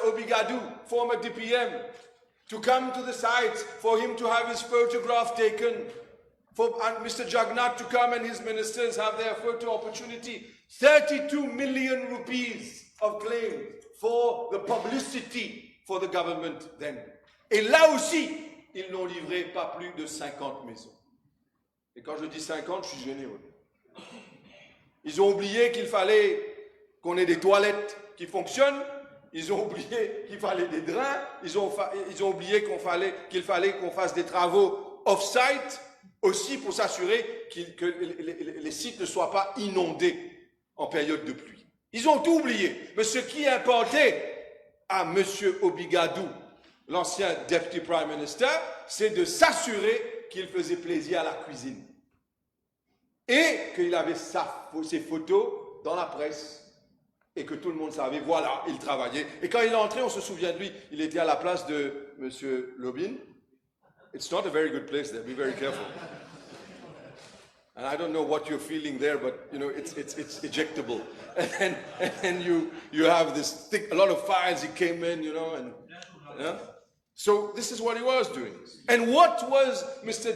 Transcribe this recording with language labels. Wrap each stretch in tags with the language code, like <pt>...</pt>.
<en>Obigadou, former DPM, to come to the sites, for him to have his photograph taken, for Mr. Jagnnath to come and his ministers have their photo opportunity. 32 million rupees of claim for the publicity for the government then.</en> <fr>Et là aussi, ils n'ont livré pas plus de 50 maisons. Et quand je dis 50, je suis gêné. Ils ont oublié qu'il fallait qu'on ait des toilettes qui fonctionnent. Ils ont oublié qu'il fallait des drains. Ils ont oublié qu'il fallait qu'on fasse des travaux off-site aussi pour s'assurer que les sites ne soient pas inondés en période de pluie. Ils ont tout oublié. Mais ce qui importait à M. Obigadou, l'ancien</fr> <en>Deputy Prime Minister,</en> <fr>c'est de s'assurer qu'il faisait plaisir à la cuisine. Et qu'il avait ses photos dans la presse. Et que tout le monde savait, voilà, il travaillait. Et quand il est entré, on se souvient de lui, il était à la place de M. Lobin.</fr> <en>It's not a very good place there, be very careful. And I don't know what you're feeling there, but you know, it's ejectable. And you have this thick, a lot of files. He came in, you know, and yeah. So this is what he was doing. And what was Mr.</en>